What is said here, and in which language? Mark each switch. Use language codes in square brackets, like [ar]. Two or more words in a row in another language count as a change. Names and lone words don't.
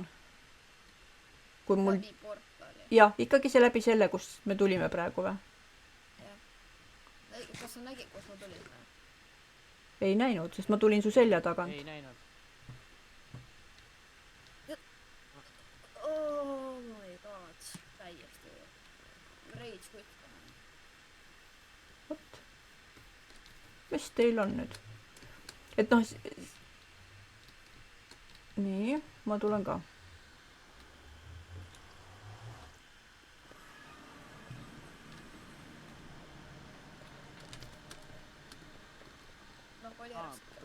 [et] Kui mul... Läbi portali. Jah, ikkagi see läbi selle, kus me tulime praegu või? Jah. Kas sa nägid, kus ma tulin või? Ei näinud, sest ma tulin su selja tagant. Ei näinud. [en] Oh my god. Täiesti. Rage quit. [et] Vot. Mis teil on nüüd? Et noh... Nii, ma tulen ka. Noh, oli raske.